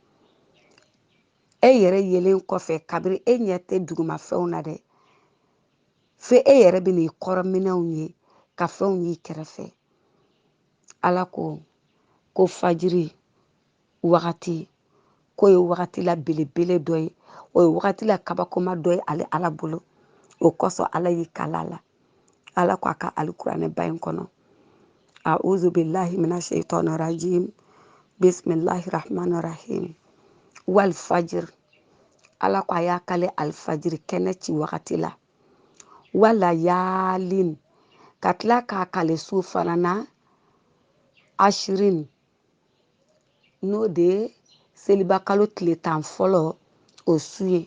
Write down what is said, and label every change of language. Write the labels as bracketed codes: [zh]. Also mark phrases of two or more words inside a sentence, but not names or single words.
[bm] E yɛrɛ yelen kɔfɛ kabiri e ɲɛ tɛ dugumafɛnw na dɛ, f'e yɛrɛ bɛ n'i kɔrɔminɛnw ye ka fɛnw y'i kɛrɛfɛ. Ala ko fajiri wagati k'o ye wagati la belebele dɔ ye, o ye wagati la kabakoma dɔ ye ale Ala bolo. O kosɔn Ala y'i kala la. Ala ko a ka alikuranɛ ba in kɔnɔ, [ar] أعوذ بالله من الشيطان الرجيم، بسم الله الرحمن الرحيم، والفجر. [bm] Ala ko a y'a kale alifajiri kɛnɛ ci wagati la, wala yaalin, ka tila k'a kale su fana na ashirin, n'o de ye seliba kalo tile 10 fɔlɔ o su ye.